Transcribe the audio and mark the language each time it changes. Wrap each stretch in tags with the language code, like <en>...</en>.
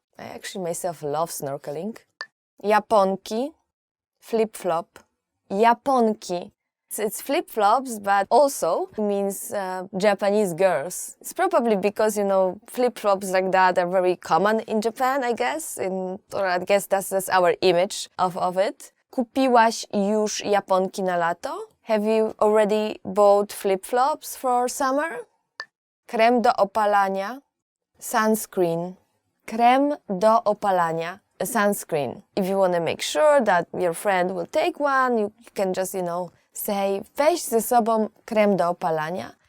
<en>I actually myself love snorkeling.</en> <pl>Japonki,</pl> <en>flip-flop.</en> <pl>Japonki.</pl> <en>It's flip-flops, but also means Japanese girls. It's probably because, flip-flops like that are very common in Japan, I guess. Or I guess that's our image of it.</en> <pl>Kupiłaś już japonki na lato?</pl> <en>Have you already bought flip-flops for summer?</en> <pl>Krem do opalania,</pl> <en>sunscreen.</en> <pl>Krem do opalania, sunscreen.</pl> <en>If you want to make sure that your friend will take one, you can just, say,</en> <pl>weź ze sobą krem do opalania.</pl>